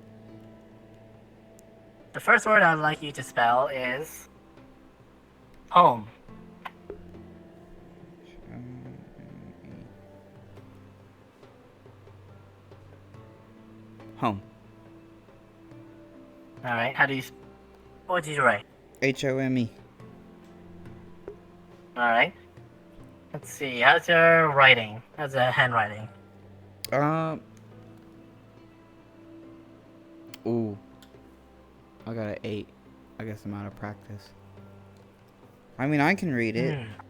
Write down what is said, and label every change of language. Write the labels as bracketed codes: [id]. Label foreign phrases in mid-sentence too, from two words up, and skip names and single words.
[en] The first word I'd like you to spell is home. Home. Alright, how do you... What did you write? H-O-M-E. Alright. Let's see, how's your writing? How's the handwriting? Ooh. I got an 8. I guess I'm out of practice. I mean, I can read it.